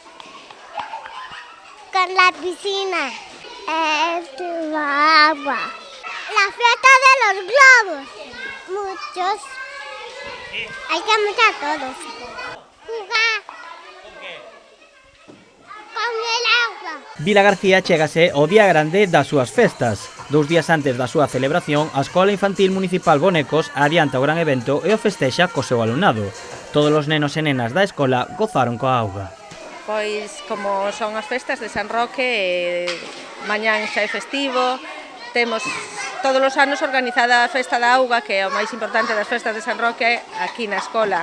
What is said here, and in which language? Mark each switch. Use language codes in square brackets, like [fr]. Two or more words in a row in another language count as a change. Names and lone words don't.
[es] Con la piscina. Agua. La fiesta de los globos. Muchos. Hay que meter a todos. Jugar ¿Con qué? con el agua. [gl] Vila García chégase ao día grande das súas festas. 2 días antes da súa celebración, a Escola Infantil Municipal Bonecos adianta o gran evento e o festexa co seu alumnado. Todos os nenos e nenas da escola gozaron coa auga. Pois, como son as festas de San Roque, mañán xa é festivo, temos todos os anos organizada a Festa da Auga, que é o máis importante das festas de San Roque, aquí na escola.